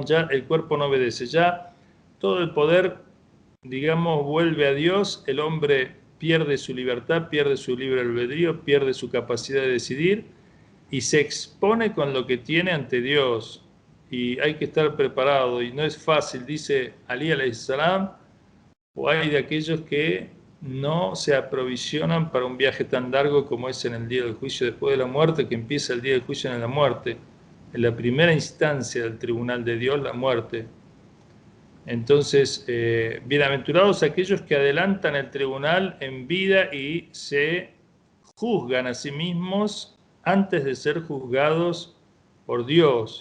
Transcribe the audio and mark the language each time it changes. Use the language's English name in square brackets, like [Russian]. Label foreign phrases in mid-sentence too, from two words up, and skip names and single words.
[Spanish] Ya el cuerpo no obedece, ya todo el poder, digamos, vuelve a Dios. El hombre pierde su libertad, pierde su libre albedrío, pierde su capacidad de decidir y se expone con lo que tiene ante Dios. Y hay que estar preparado, y no es fácil, dice Ali [Arabic] عليه السلام, [Spanish] o hay de aquellos que no se aprovisionan para un viaje tan largo como es en el día del juicio después de la muerte, que empieza el día del juicio en la muerte, en la primera instancia del tribunal de Dios, la muerte. Entonces, bienaventurados aquellos que adelantan el tribunal en vida y se juzgan a sí mismos antes de ser juzgados por Dios.